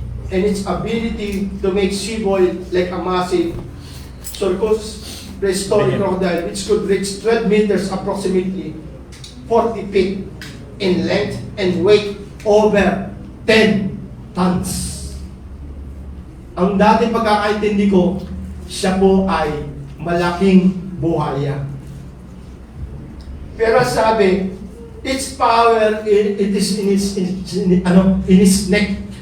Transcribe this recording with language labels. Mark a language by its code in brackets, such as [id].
[en] and its ability to make sea boil like a massive circus prehistoric crocodile which could reach 12 meters, approximately 40 feet in length and weight over 10 tons. [tl] Ang dating pagkakaintindi ko, siya po ay malaking buhaya. Pero sabi, [en] its power, it is in its neck.